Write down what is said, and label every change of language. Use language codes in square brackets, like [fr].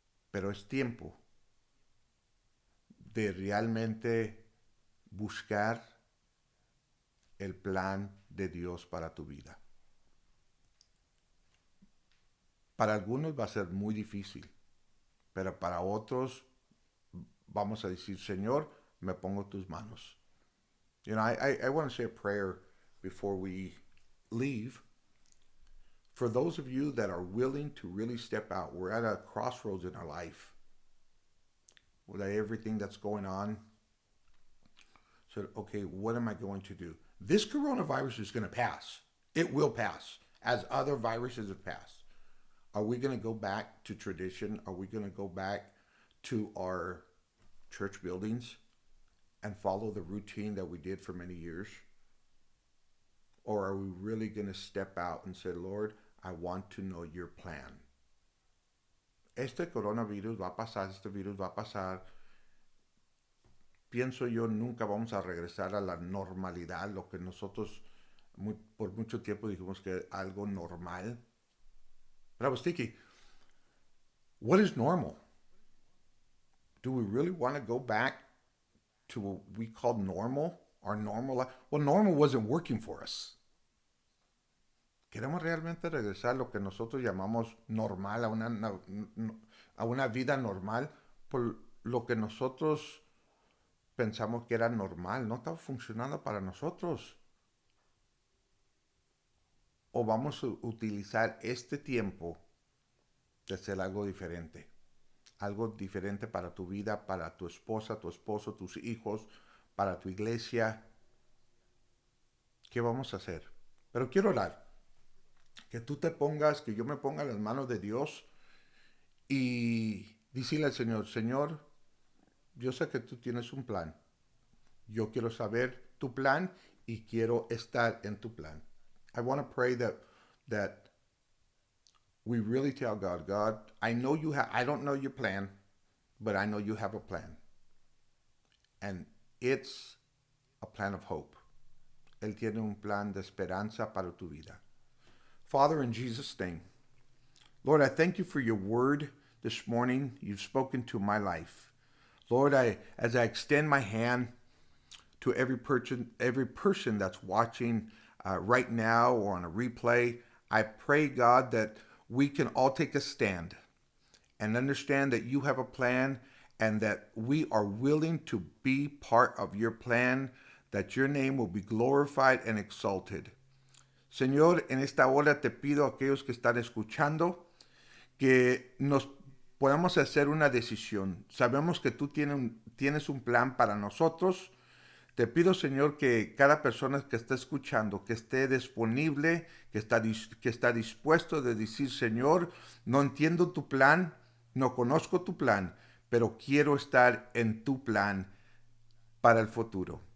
[es] Pero es tiempo de realmente buscar el plan de Dios para tu vida. Para algunos va a ser muy difícil, pero para otros vamos a decir, Señor, me pongo tus manos. [en] You know, I want to say a prayer before we leave. For those of you that are willing to really step out, we're at a crossroads in our life with everything that's going on. So, okay, what am I going to do? This coronavirus is going to pass. It will pass, as other viruses have passed. Are we going to go back to tradition? Are we going to go back to our church buildings and follow the routine that we did for many years? Or are we really going to step out and say, Lord, I want to know your plan? [es] Este coronavirus va a pasar, este virus va a pasar. Pienso yo, nunca vamos a regresar a la normalidad, lo que nosotros por mucho tiempo dijimos que algo normal. [en] But I was thinking, what is normal? Do we really want to go back to what we call normal? Our normal life? Well, normal wasn't working for us. [es] ¿Queremos realmente regresar a lo que nosotros llamamos normal, a una vida normal? Por lo que nosotros pensamos que era normal, no estaba funcionando para nosotros. O vamos a utilizar este tiempo de hacer algo diferente para tu vida, para tu esposa, tu esposo, tus hijos, para tu iglesia. ¿Qué vamos a hacer? Pero quiero orar. Que tú te pongas, que yo me ponga en las manos de Dios y decirle al Señor, Señor, yo sé que tú tienes un plan. Yo quiero saber tu plan y quiero estar en tu plan. [en] I want to pray that we really tell God, God, I know you have, I don't know your plan, but I know you have a plan. And it's a plan of hope. [es] Él tiene un plan de esperanza para tu vida. [en] Father, in Jesus' name, Lord, I thank you for your word this morning. You've spoken to my life. Lord, as I extend my hand to every person that's watching right now or on a replay, I pray, God, that we can all take a stand and understand that you have a plan and that we are willing to be part of your plan, that your name will be glorified and exalted. [es] Señor, en esta hora te pido a aquellos que están escuchando que nos podamos hacer una decisión. Sabemos que tú tienes un plan para nosotros. Te pido, Señor, que cada persona que está escuchando, que esté disponible, que está dispuesto de decir, Señor, no entiendo tu plan, no conozco tu plan, pero quiero estar en tu plan para el futuro.